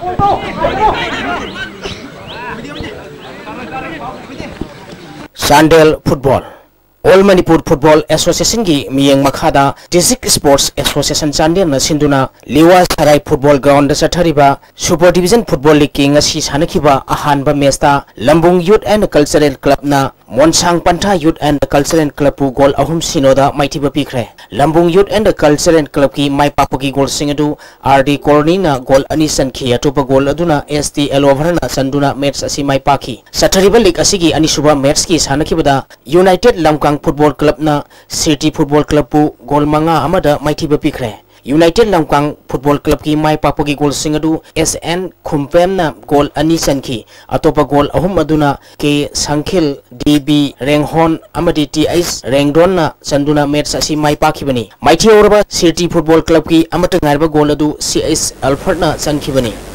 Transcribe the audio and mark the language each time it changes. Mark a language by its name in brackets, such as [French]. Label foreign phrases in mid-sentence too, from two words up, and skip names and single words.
[Manipuri] Sandel Football All Manipur Football Association gi miyeng makhada District Sports Association Chandel na sinduna Liwa Sarai Football Ground da sathariba Super Division Football League ki ngasi sanakhiba ahanba match ta Lambung Youth and Cultural Club na Monsang Pantha Youth and Cultural Club pu goal ahum sinoda maithiba pikre Lambung Youth and Cultural Club ki maipapagi goal singadu RD Colony na goal ani sankhi atopa goal aduna STL over na sanduna match asi maipaki sathariba league asigi ani suba match ki sanakhibada United Lamkang Football Club na City Football Club pu goal manga amada maithiba pikre United Lamkang Football Club ki mai papagi goal singadu SN Khumpem na goal ani sankhi atopa goal ahum aduna ke Sankhil DB Renghon amadi TIS Rengdon na sanduna match asi mai pakhibani maithi orba City Football Club ki amata ngarba goal adu CS Alfred na sankhibani